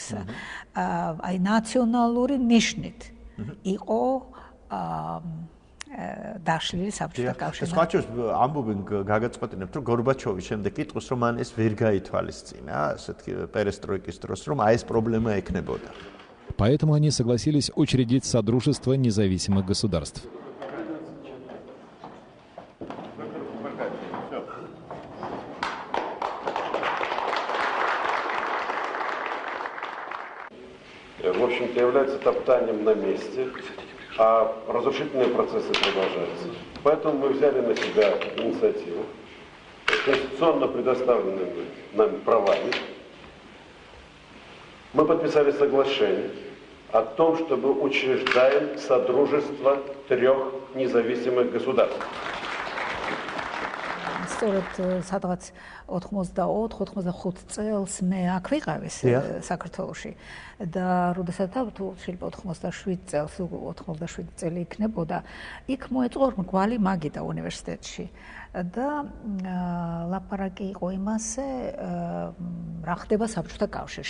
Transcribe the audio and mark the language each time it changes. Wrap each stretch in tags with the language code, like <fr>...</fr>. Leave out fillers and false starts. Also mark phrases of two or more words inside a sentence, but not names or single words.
<ka>აი ნაციონალური ნიშნით იყო დაშლილი საბჭოთა კავშირი. ეს ხაჭოს ამბობენ გაგაწყვეტინებთ, რომ გორბაჩოვის შემდეგ იტყვის, რომ მან ეს ვერ გაითვალისწინა, ასეთი პერესტროიკის დროს, რომ აი ეს პრობლემა ექნებოდა.</ka> <ru>Поэтому они согласились учредить Содружество независимых государств. В общем-то, является топтанием на месте, а разрушительные процессы продолжаются. Поэтому мы взяли на себя инициативу, конституционно предоставленными нам правами. Мы подписали соглашение о том, чтобы учреждаем Содружество 3 независимых государств.</ru> <ka>სწორედ სადღაც 84-85 წელს მე აქ ვიყავი საქართველოში და როდესაც თუ შეიძლება 87 წელს 87 წელი იქნებოდა, იქ მოეწყო მრგვალი მაგიდა უნივერსიტეტში და ლაპარაკი იყო იმაზე, რა ხდება საბჭოთა კავშირში.</ka>